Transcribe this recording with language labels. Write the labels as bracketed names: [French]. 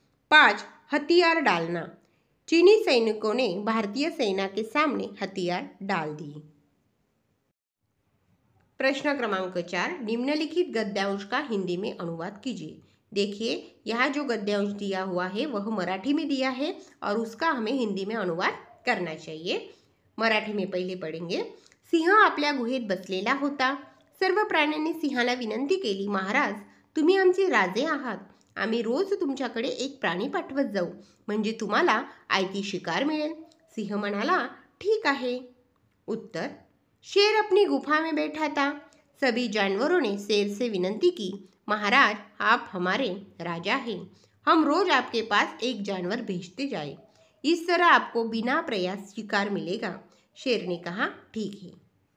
[Hindi] 5, हथियार डालना, चीनी सैनिकों ने भारतीय सेना के सामने हथियार डाल दिए। प्रश्न क्रमांक 4, निम्नलिखित गद्यांश का हिंदी में अनुवाद कीजिए। देखिए, यहाँ जो गद्यांश दिया हुआ है वह मराठी में दिया है और उसका हमें हिंदी में अनुवाद करना चाहिए। मराठी में पहिले पडेंगे. [Marathi] सिंह आपल्या गुहेत बसलेला होता. सर्व प्राण्यांनी सिंहाला विनंती केली, महाराज, तुम्ही आमचे राजे आहात. आम्ही रोज तुमच्याकडे एक प्राणी पाठवत जाऊ, म्हणजे तुम्हाला आयती शिकार मिळेल. सिंह म्हणाला, ठीक आहे. [Hindi] उत्तर: शेर अपनी गुफा में बैठा था. सभी जानवरों ने शेर से विनंती की, महाराज, आप हमारे राजा हैं. हम रोज आपके पास एक जानवर भेजते जाए. इस तरह आपको बिना प्रयास शिकार मिलेगा. शेर ने कहा, ठीक है.